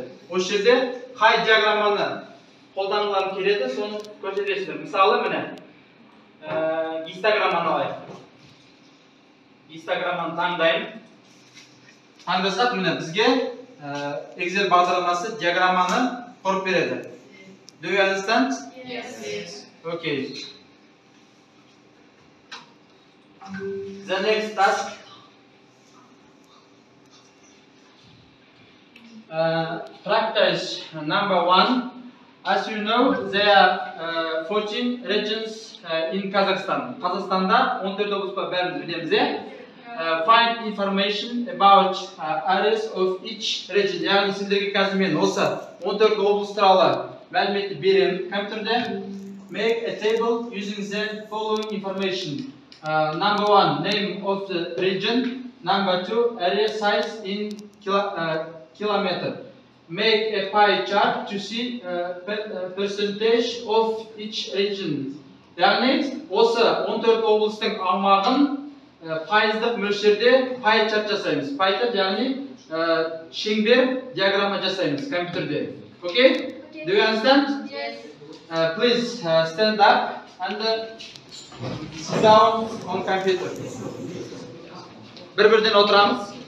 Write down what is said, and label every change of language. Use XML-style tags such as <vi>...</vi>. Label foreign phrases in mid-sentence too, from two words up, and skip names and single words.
<kk>Осы жерде қай диаграмманы қолданғыларың келеді, соны көрсетесіздер. Мысалы міне гистограмманы алайық. Гистограмманы таңдайын. Таңдасақ міне бізге Excel бағдарламасы диаграмманы құрып береді.</kk> <en>Do you understand? Yes. Okay. The next task. Practice number 1. As you know, there are 14 regions in Kazakhstan.</en> <kk>Kazakhstanda 14 облыс бар, бәріміз білеміз.</kk> <en>Find information about areas of each region.</en> <kk>Яғни сіздерге қазір мен осы 14 облыс туралы мәліметті беремін компьютерде.</kk> <en>Make a table using the following information. Number 1, name of the region. Number 2, area size in kilometer. Make a pie chart to see percentage of each region.</en> <kk>Яғни осы 14 облыстың аумағын пайыздық мөлшерде</kk> <en>pie chart</en> <kk>жасаймыз.</kk> <en>Pie chart</en> <kk>яғни шеңбер диаграмма жасаймыз компьютерде.</kk> <en>Okay? Do you understand? Yes. Please stand up and sit down on computer.</en> <kk>Bir-birden oturamız.</kk>